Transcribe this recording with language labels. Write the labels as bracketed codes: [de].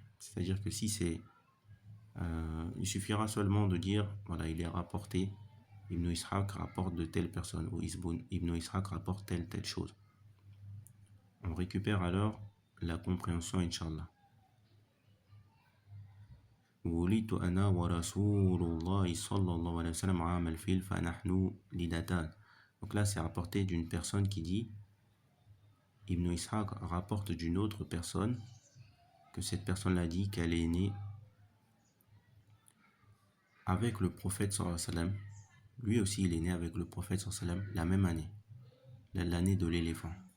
[fr] C'est-à-dire que si c'est... il suffira seulement de dire, voilà, il est rapporté, Ibn Ishaq rapporte de telle personne, ou Ibn Ishaq rapporte telle chose. On récupère alors la compréhension, Inch'Allah. [ar] ولدت أنا ورسول الله صلى الله عليه وسلم عام الفيل فنحن لدتان. [fr] Donc là, c'est rapporté d'une personne qui dit, Ibn Ishaq rapporte d'une autre personne, que cette personne-là dit qu'elle est née avec le prophète sallallahu alayhi wa sallam. Lui aussi, il est né avec le prophète sallallahu alayhi wa sallam la même année, l'année de l'éléphant.